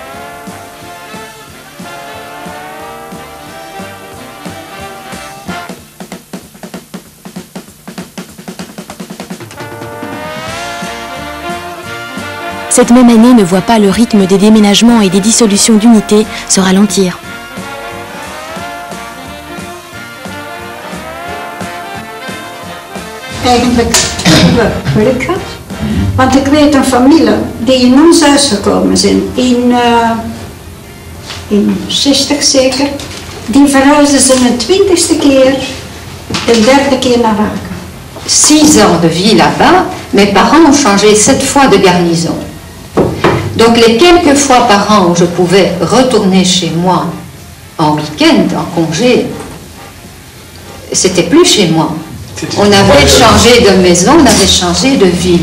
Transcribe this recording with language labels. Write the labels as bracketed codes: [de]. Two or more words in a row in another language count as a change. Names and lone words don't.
[fr] Cette même année ne voit pas le rythme des déménagements et des dissolutions d'unités se ralentir. [nl] Eigenlijk hebben we geluk gehad. Want ik weet een familie die in ons huis gekomen zijn, in 60 zeker, die verhuisden ze een 20ste keer, de 3e keer naar Waken. [fr] 6 ans de vie là-bas, mes parents ont changé 7 fois de garnison. Donc les quelques fois par an où je pouvais retourner chez moi en week-end, en congé, c'était plus chez moi. On avait changé de maison, on avait changé de ville.